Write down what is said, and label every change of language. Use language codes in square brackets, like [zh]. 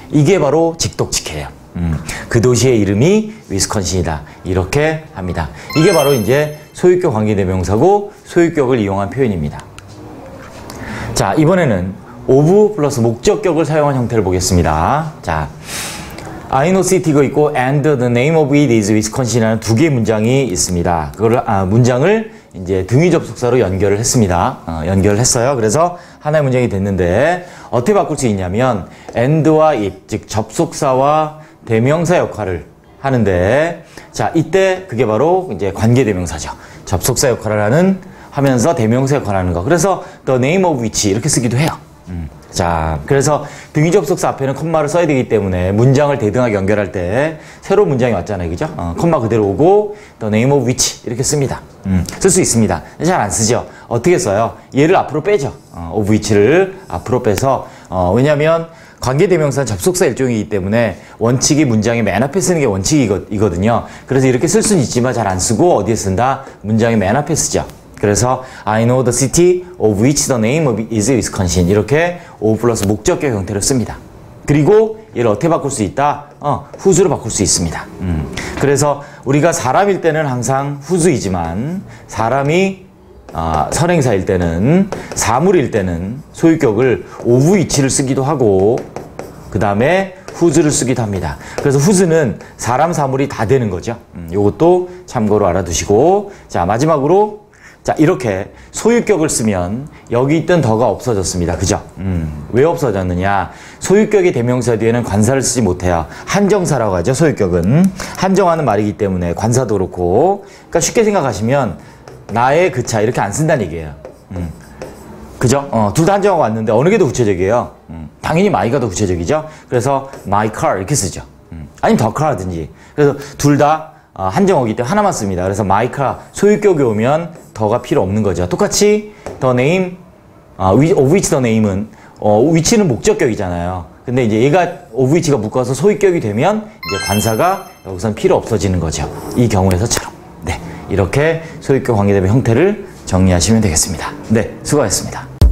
[ko] 이게 바로 직독직해예요. 그 도시의 이름이 위스콘신이다. 이렇게 합니다. 이게 바로 이제 소유격 관계대명사고 소유격을 이용한 표현입니다. 자, 이번에는 of 플러스 목적격을 사용한 형태를 보겠습니다. 자, [en] I know city [ko] 가 있고 [en] and the name of it is Wisconsin [ko] 이라는 두 개의 문장이 있습니다. 그거를 문장을 이제 등위 접속사로 연결을 했습니다. 연결을 했어요. 그래서 하나의 문장이 됐는데 어떻게 바꿀 수 있냐면 and와 it, 즉 접속사와 대명사 역할을 하는데, 자, 이때 그게 바로 이제 관계대명사죠. 접속사 역할을 하면서 대명사 역할을 하는 거. 그래서 [en] the name of which [ko] 이렇게 쓰기도 해요. 자, 그래서 등위 접속사 앞에는 콤마를 써야 되기 때문에 문장을 대등하게 연결할 때 새로운 문장이 왔잖아요. 그죠? 콤마 그대로 오고 [en] the name of which [ko] 이렇게 씁니다. 쓸 수 있습니다. 잘 안 쓰죠? 어떻게 써요? 얘를 앞으로 빼죠. of which를 앞으로 빼서 왜냐면 관계대명사는 접속사 일종이기 때문에 원칙이 문장의 맨 앞에 쓰는 게 원칙이거든요. 그래서 이렇게 쓸 수는 있지만 잘 안 쓰고 어디에 쓴다? 문장의 맨 앞에 쓰죠. 그래서 [en] I know the city of which the name of is Wisconsin [ko] 이렇게 of 플러스 목적격 형태를 씁니다. 그리고 얘를 어떻게 바꿀 수 있다? whose로 바꿀 수 있습니다. 그래서 우리가 사람일 때는 항상 whose이지만 사람이 선행사일 때는, 사물일 때는 소유격을 of which를 쓰기도 하고, 그 다음에 whose를 쓰기도 합니다. 그래서 whose는 사람, 사물이 다 되는 거죠. 요것도 참고로 알아두시고, 자, 마지막으로, 자, 이렇게 소유격을 쓰면 여기 있던 더가 없어졌습니다. 그죠? 왜 없어졌느냐? 소유격의 대명사 뒤에는 관사를 쓰지 못해요. 한정사라고 하죠, 소유격은. 한정하는 말이기 때문에 관사도 그렇고. 그러니까 쉽게 생각하시면 나의 그 차 이렇게 안 쓴다는 얘기예요. 그죠? 둘 다 한정하고 왔는데 어느 게 더 구체적이에요? 당연히 my가 더 구체적이죠? 그래서 my car 이렇게 쓰죠. 아니면 the car 하든지. 그래서 둘 다 한정어기 때문에 하나만 씁니다. 그래서 my car, 소유격이 오면 더가 필요 없는 거죠. 똑같이 [en] the name, of which the name [ko] 은 which는 목적격이잖아요. 근데 이제 얘가 of which가 묶어서 소유격이 되면 이제 관사가 여기선 필요 없어지는 거죠. 이 경우에서처럼. 네, 이렇게 소유격 관계대명 형태를 정리하시면 되겠습니다. 네, 수고하셨습니다.